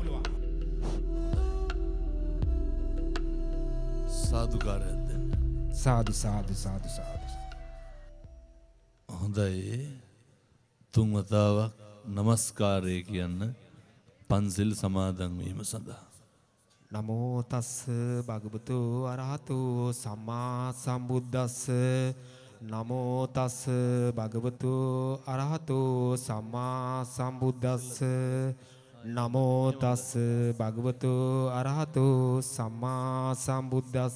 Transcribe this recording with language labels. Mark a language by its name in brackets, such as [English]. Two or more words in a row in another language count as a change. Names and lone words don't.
[Sinhala] සාදුකාරයක් දෙන්න. සාදු සාදු සාදු සාදු. හොඳයි. තුන් වතාවක් නමස්කාරය කියන්න පන්සිල් සමාදන් වීම සඳහා. [Pali] නමෝ තස්ස භගවතු අරහතු සම්මා සම්බුද්දස්ස. නමෝ තස්ස භගවතු අරහතු සම්මා සම්බුද්දස්ස. නමෝ තස්ස භගවතු අරහතු සම්මා සම්බුද්දස්ස.